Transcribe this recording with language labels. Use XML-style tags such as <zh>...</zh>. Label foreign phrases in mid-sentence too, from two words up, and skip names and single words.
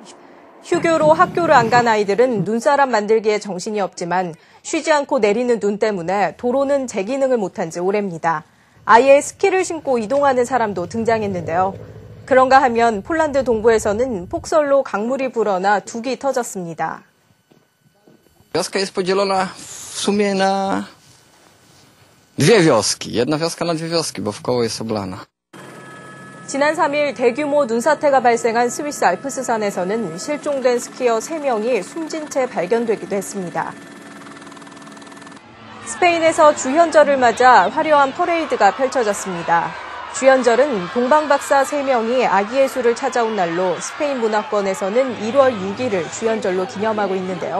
<ko>휴교로 학교를 안 간 아이들은 눈사람 만들기에 정신이 없지만 쉬지 않고 내리는 눈 때문에 도로는 제 기능을 못한 지 오래입니다. 아예 스키를 신고 이동하는 사람도 등장했는데요. 그런가 하면 폴란드 동부에서는 폭설로 강물이 불어나 둑이 터졌습니다.</ko> <pl>Wioska jest podzielona w sumie na dwie wioski. Jedna wioska na dwie wioski, bo wkoło jest oblana.</pl> <ko>지난 3일 대규모 눈사태가 발생한 스위스 알프스산에서는 실종된 스키어 3명이 숨진 채 발견되기도 했습니다. 스페인에서 주현절을 맞아 화려한 퍼레이드가 펼쳐졌습니다. 주현절은 동방박사 3명이 아기예수를 찾아온 날로 스페인 문화권에서는 1월 6일을 주현절로 기념하고 있는데요.</ko>